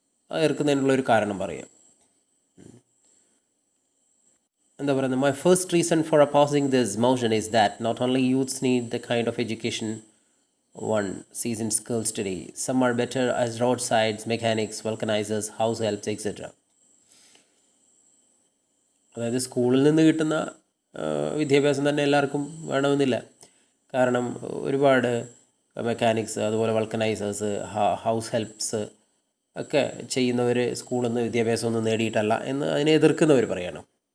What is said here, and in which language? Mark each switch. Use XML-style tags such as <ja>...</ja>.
<ml>എതിർക്കുന്നതിനുള്ളൊരു കാരണം പറയാം. എന്താ പറയുന്നത്?</ml> <en>My first reason for opposing this motion is that not only youths need the kind of education one sees in schools today. Some are better as roadsides, mechanics, vulcanizers, house helps, etc.</en> <ml>അതായത് സ്കൂളിൽ നിന്ന് കിട്ടുന്ന വിദ്യാഭ്യാസം തന്നെ എല്ലാവർക്കും വേണമെന്നില്ല. കാരണം ഒരുപാട് മെക്കാനിക്സ്, അതുപോലെ വൾക്കനൈസേഴ്സ്, ഹൗസ് ഹെൽപ്സ് ഒക്കെ ചെയ്യുന്നവർ സ്കൂളിൽ നിന്ന് വിദ്യാഭ്യാസമൊന്നും നേടിയിട്ടല്ല എന്ന് അതിനെ എതിർക്കുന്നവർ പറയണം.</ml>